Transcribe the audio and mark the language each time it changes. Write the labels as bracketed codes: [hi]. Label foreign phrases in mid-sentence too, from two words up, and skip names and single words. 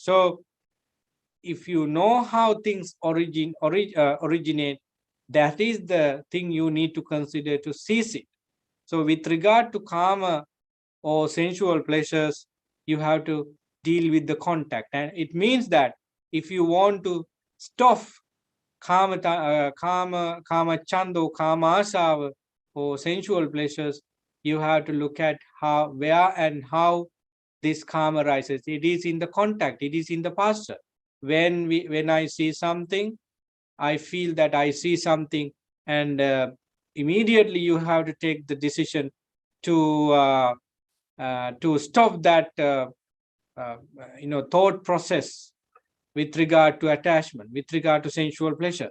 [en] So if you know how things originate, that is the thing you need to consider to cease it. So with regard to karma or sensual pleasures, you have to deal with the contact. And it means that if you want to stop [pi] kama chando, kama asava, [en] or sensual pleasures, you have to look at where and how this karma arises. It is in the contact, it is in the posture. When I see something, I feel that I see something, and immediately you have to take the decision to stop that thought process with regard to attachment, with regard to sensual pleasure.